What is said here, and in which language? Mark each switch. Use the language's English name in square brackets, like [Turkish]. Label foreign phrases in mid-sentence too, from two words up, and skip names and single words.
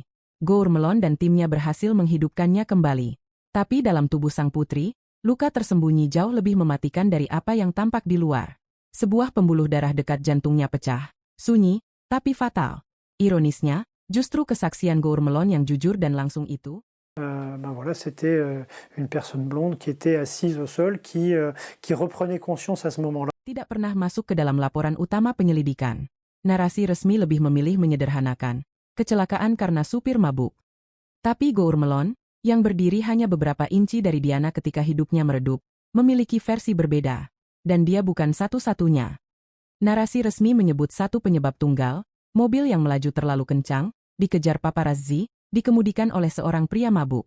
[Indonesian] Gourmelon dan timnya berhasil menghidupkannya kembali. Tapi dalam tubuh sang putri, luka tersembunyi jauh lebih mematikan dari apa yang tampak di luar. Sebuah pembuluh darah dekat jantungnya pecah, sunyi, tapi fatal. Ironisnya, justru kesaksian Gourmelon yang jujur dan langsung itu, [French] Voilà, c'était une personne blonde qui était assise au sol, qui reprenait conscience à ce moment-là. [Indonesian] tidak pernah masuk ke dalam laporan utama penyelidikan. Narasi resmi lebih memilih menyederhanakan kecelakaan karena supir mabuk. Tapi Gourmelon, yang berdiri hanya beberapa inci dari Diana ketika hidupnya meredup, memiliki versi berbeda. Dan dia bukan satu-satunya. Narasi resmi menyebut satu penyebab tunggal, mobil yang melaju terlalu kencang, dikejar paparazzi, dikemudikan oleh seorang pria mabuk.